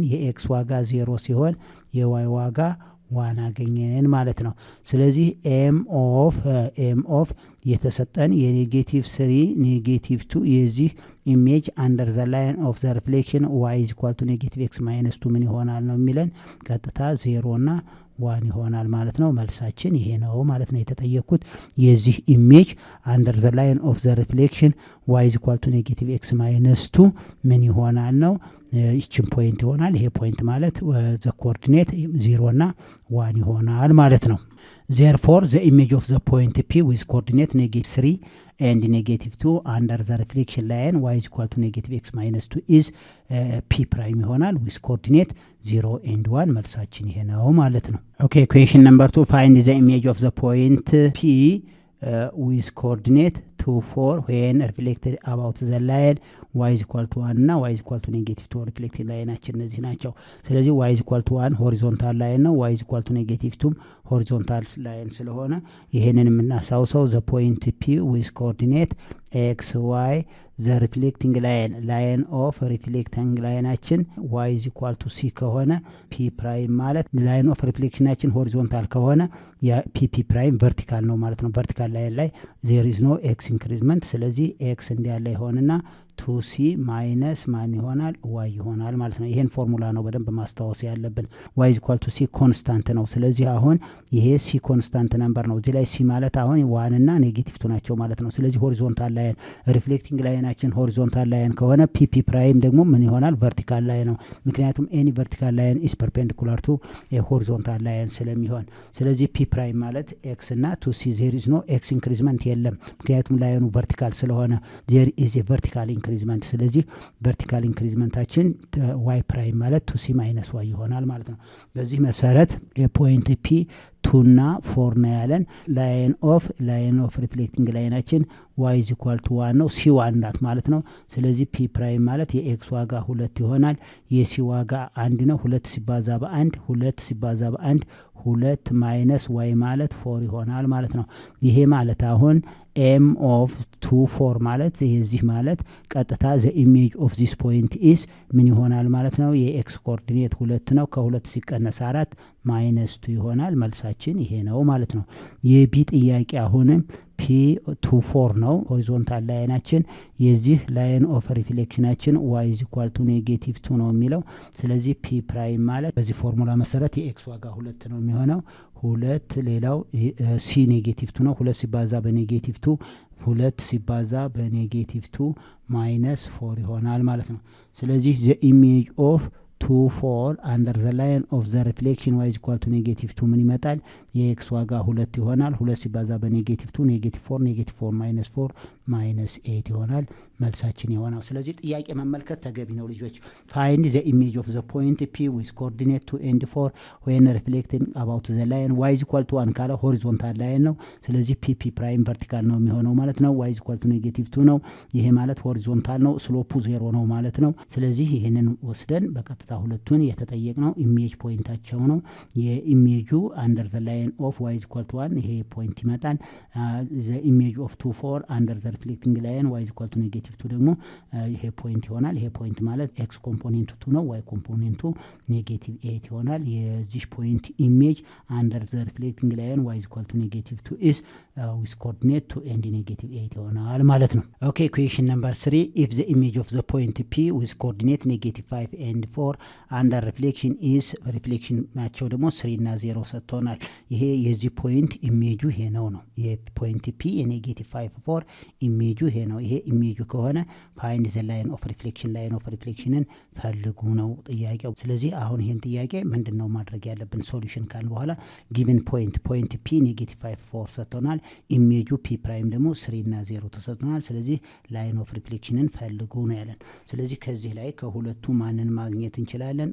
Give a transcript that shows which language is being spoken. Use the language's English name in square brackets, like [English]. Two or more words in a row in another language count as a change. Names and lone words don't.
[Amharic] የኤክስ ዋጋ 0 ሲሆን የዋይ ዋጋ 1 አገኘን ማለት ነው። ስለዚህ [English] M of [Amharic] የተሰጠን የኔጌቲቭ 3 ኔጌቲቭ 2 የዚህ [English] image under the line of the reflection y is equal to negative x minus 2 [Amharic] ምን ይሆናል ነው የሚለን። ቀጥታ 0 እና 1 ይሆናል ማለት ነው። መልሳችን ይሄ ነው ማለት ነው። የተጠየቁት የዚህ [English] image under the line of the reflection y is equal to negative x minus 2 [Amharic] ምን ይሆናል ነው። ይችን ፖይንት ይሆናል። ይሄ ፖይንት ማለት [English] the coordinate [Amharic] 0 እና 1 ይሆናል ማለት ነው። [English] therefore the image of the point P with coordinate negative 3 and negative 2 under the reflection line y is equal to negative x minus 2 is P prime ይሆናል with coordinate 0 and 1 [Amharic] መልሳችን ይሄ ነው ማለት ነው። [English] okay question number 2 find the image of the point P with coordinate 2 4 when reflected about the line y is equal to 1 እና y is equal to negative 2 [Amharic] reflected ላይናችን እነዚህ ናቸው። ስለዚህ [English] y is equal to 1 horizontal line [Amharic] ነው። [English] y is equal to negative [Amharic] 2 [English] horizontal line [Amharic] ስለሆነ ይሄንን የምናሳውሰው [English] the point P with coordinate x y the reflecting line of reflecting [Amharic] ላይናችን [English] y is equal to c [Amharic] ከሆነ [English] p prime [Amharic] ማለት line of reflectionናችን ሆሪዞንታል ከሆነ ያ [English] p prime vertical [Amharic] ነው ማለት ነው። vertical ላይን ላይ [English] there is no x increment [Amharic] ስለዚህ x እንዲያለ ይሆንና 2c ማይነስ ማን ይሆናል? y ይሆናል ማለት ነው። ይሄን ፎርሙላ ነው በደንብ ማስታወስ ያለብን። y is equal to c ኮንስታንት ነው። ስለዚህ አሁን ይሄ c [English] constant number [Amharic] ነው። እዚህ ላይ c ማለት አሁን 1 እና ኔጌቲቭ 2 ናቸው ማለት ነው። ስለዚህ [English] horizontal line reflecting [Amharic] ላይናችን [English] horizontal line [Amharic] ከሆነ [English] pp prime [Amharic] ደግሞ ምን ይሆናል? [English] vertical line [Amharic] ነው። ምክንያቱም [English] any vertical line is perpendicular to horizontal line [Amharic] ስለሚሆን ስለዚህ [English] p prime [Amharic] ማለት x እና 2c [English] there is no x increment [Amharic] የለም። ምክንያቱም ላይኑ ቨርቲካል ስለሆነ [English] there is a vertical [Amharic] ኢንክሪዝመንት። ስለዚህ ቨርቲካል ኢንክሪዝመንታችን [English] y prime [Amharic] ማለት 2c ማይነስ ዋይ ይሆናል ማለት ነው። በዚህ መሰረት የፖይንት ፒ 2 እና 4 ነው ያለን። [English] line of reflecting [Amharic] ላይናችን [English] y is equal to 1 [Amharic] ነው። ሲ 1 ናት ማለት ነው። ስለዚህ [English] P prime [Amharic] ማለት የኤክስ ዋጋ 2 ይሆናል። የሲ ዋጋ 1 ነው። 2 ሲባዛ በ1 2 [English] minus y [Amharic] ማለት 4 ይሆናል ማለት ነው። ይሄ ማለት አሁን [English] M of [Amharic] 2 4 ማለት የዚህ ማለት ቀጥታ [English] the image of this point is [Amharic] ምን ይሆናል ማለት ነው። የኤክስ ኮኦርዲኔት 2 ነው። ከ2 ሲቀነስ 4 ማይነስ 2 ይሆናል። መልሳችን ይሄ ነው ማለት ነው። የቢ ጥያቄ አሁንም ፒ 2 4 ነው። ሆሪዞንታል ላይናችን የዚህ ላይን ኦፍ ሪፍሌክሽናችን [English] y is equal to negative 2 [Amharic] ነው የሚለው። ስለዚህ [English] P prime [Amharic] ማለት በዚህ ፎርሙላ መሰረት የኤክስ ዋጋ 2 ነው የሚሆነው። 2 ሌላው ሲ ኔጌቲቭ 2 ነው። 2 ሲባዛ በኔጌቲቭ 2 ሲባዛ በኔጌቲቭ 2 ማይነስ 4 ይሆናል ማለት ነው። ስለዚህ [English] the image of 2 4 under the line of the reflection y is equal to ኔጌቲቭ 2 [Amharic] ምን ይመጣል? የኤክስ ዋጋ 2 ይሆናል። 2 ሲባዛ በኔጌቲቭ 2 ኔጌቲቭ 4 ማይነስ 4 ማይነስ 8 ይሆናል መልሳችን የሆነው። ስለዚህ ጥያቄ መመልከት ተገቢ ነው ልጆች። [English] find the image of the point p with coordinate 2 and 4 when reflecting about the line y is equal to 1 ካለ horizontal line ነው። ስለዚህ P prime vertical [Amharic] ነው የሚሆነው ማለት ነው። [English] y is equal to ኔጌቲቭ 2 ነው። ይሄ ማለት ሆሪዞንታል ነው። [Amharic] ስሎፑ 0 ነው ማለት ነው። ስለዚህ ይሄንን ወስደን በቀጥታ ሁለቱን የተጠየቅነው [English] ኢሜጅ ፖይንታቸው ነው። የኢሜጁ under the line of y is equal to 1 ይሄ ፖይንት ይመጣል። the image of 2 4 under the reflecting line y is equal to ኔጌቲቭ 2 [Amharic] ደግሞ ይሄ ፖይንት ይሆናል። ይሄ ፖይንት ማለት [English] ኤክስ ኮምፖኔንቱ 2 ነው። ዋይ ኮምፖኔንቱ ኔጌቲቭ 8 ይሆናል። የዚህ ፖይንት ኢሜጅ under the reflecting line y is equal to ኔጌቲቭ 2 is with coordinate 2 and ኔጌቲቭ 8 ይሆናል ማለት ነው። ኦኬ question number 3 if the image of the point p with coordinate ኔጌቲቭ 5 and 4 under reflection is reflection [Amharic] ናቸው ደግሞ 3 እና 0 ሰጥቶናል። ይሄ የዚህ ፖይንት ኢሜጁ ይሄ ነው። የፖይንት ፒ የኔጌቲቭ 5 4 ኢሜጁ ይሄ ነው። ይሄ ኢሜጁ ከሆነ [English] find the line of reflection ላይን ኦፍ ሪፍሌክሽንን [Amharic] ፈልጉ ነው ጥያቄው። ስለዚህ አሁን ይሄን ጥያቄ ምንድነው ማድረግ ያለብን? ሶሉሽን ካል በኋላ [English] given point p [Amharic] ኔጌቲቭ 5 4 ሰጥቶናል። ኢሜጁ [English] P prime [Amharic] ደግሞ 3 እና 0 ተሰጥቶናል። ስለዚህ ላይን ኦፍ ሪፍሌክሽንን ፈልጉ ነው ያለን። ስለዚህ ከዚህ ላይ ከሁለቱ ማንን ማግኘት እንችላለን?